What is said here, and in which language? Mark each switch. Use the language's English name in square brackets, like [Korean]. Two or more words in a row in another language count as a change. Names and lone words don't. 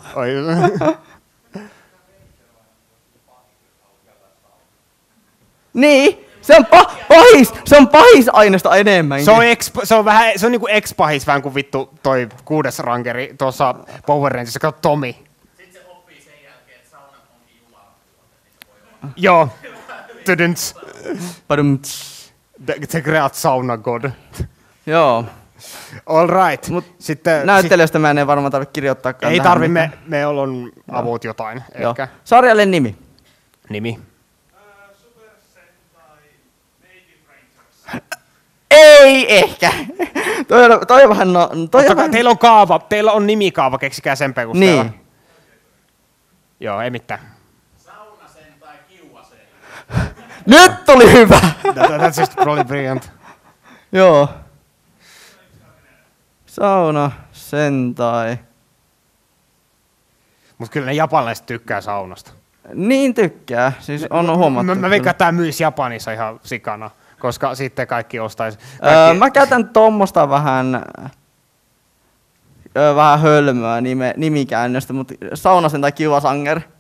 [Finnish] Niin, se on pahis aineesta enemmänkin. Se on niinku ex-pahis vähän kuin vittu toi 6. rankeri tuossa Power Rangersissa, kato Tomi. Sitten se oppii sen jälkeen, että saunat onkin jumalan tuote, niin se voi olla. Joo. [English] The great sauna god. [Finnish] Joo. [English] All right. [Finnish] Sitten näyttelijöistä mä en varmaan tarvitse kirjoittaakaan. Ei tarvi, me ollaan avut jotain. Ehkä. Sarjalle nimi. Super Sentai Naked Rangers. Ei ehkä. Toi on vähän teillä on kaava, teillä on nimikaava, keksikää sen perusteella. Niin. Joo, ei mitään. Saunasen tai kiuasen. Nyt tuli hyvä. [English] That's just probably brilliant. [Finnish] Joo. Sauna, sentai. Mut kyllä ne japanilaiset tykkää saunasta. Niin tykkää, siis on huomattu. Mä veikkaan, että tää myisi Japanissa ihan sikana, koska sitten kaikki ostaisi. Mä käytän tuommoista vähän hölmöä nimikäännöstä, mutta saunasen tai kivasanger.